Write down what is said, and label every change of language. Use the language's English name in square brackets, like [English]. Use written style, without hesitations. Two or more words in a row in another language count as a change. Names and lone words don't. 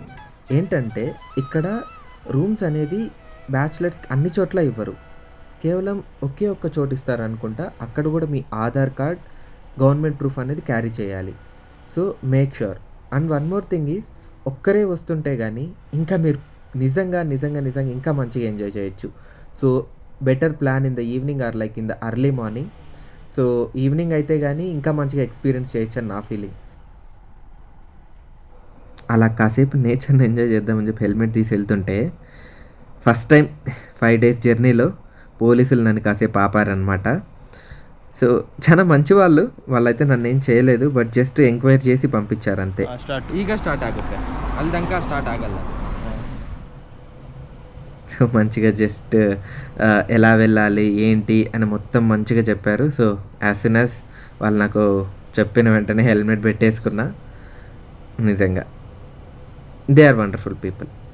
[Telugu] ఏంటంటే ఇక్కడ రూమ్స్ అనేది బ్యాచులర్స్కి అన్ని చోట్ల ఇవ్వరు, కేవలం ఒకే ఒక్క చోటు ఇస్తారు అనుకుంటా. అక్కడ కూడా మీ ఆధార్ కార్డ్, [English] government proof [Telugu] అనేది క్యారీ చేయాలి. [English] So make sure. And one more thing is, [Telugu] ఒక్కరే వస్తుంటే కానీ ఇంకా మీరు నిజంగా ఇంకా మంచిగా ఎంజాయ్ చేయొచ్చు. [English] So better plan in the evening or like in the early morning. [Telugu] సో ఈవినింగ్ అయితే కానీ ఇంకా మంచిగా ఎక్స్పీరియన్స్ చేయొచ్చు అని నా ఫీలింగ్. అలా కాసేపు నేచర్ని ఎంజాయ్ చేద్దామని చెప్పి హెల్మెట్ తీసి వెళ్తుంటే [English] first time [Telugu] 5 days జర్నీలో పోలీసులు నన్ను కాసేపు ఆపారనమాట. సో చాలా మంచి వాళ్ళైతే నన్ను ఏం చేయలేదు, [English] but just enquiry [Telugu] చేసి పంపించారు అంతే. [Kannada] ಈಗ ಸ್ಟಾರ್ಟ್ ಆಗುತ್ತೆ, ಅಲ್ಲಿ ತನಕ ಸ್ಟಾರ್ಟ್ ಆಗಲ್ಲ. [Telugu] సో మంచిగా జస్ట్ ఎలా వెళ్ళాలి ఏంటి అని మొత్తం మంచిగా చెప్పారు. [English] So as soon as [Telugu] వాళ్ళు నాకు చెప్పిన వెంటనే హెల్మెట్ పెట్టేసుకున్నా. [English] నిజంగా they are wonderful people.